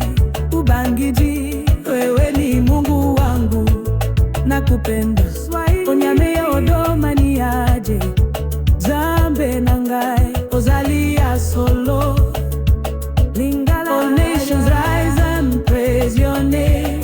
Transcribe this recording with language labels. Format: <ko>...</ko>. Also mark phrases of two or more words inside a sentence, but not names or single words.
<sw>Ubangiji wewe ni Mungu wangu nakupenda.</sw> <ak>Onyame yodoma ni aje.</ak> <ln>Nzambe nangai ozalia solo. Lingala.</ln> <en>All nations rise and praise your name.</en>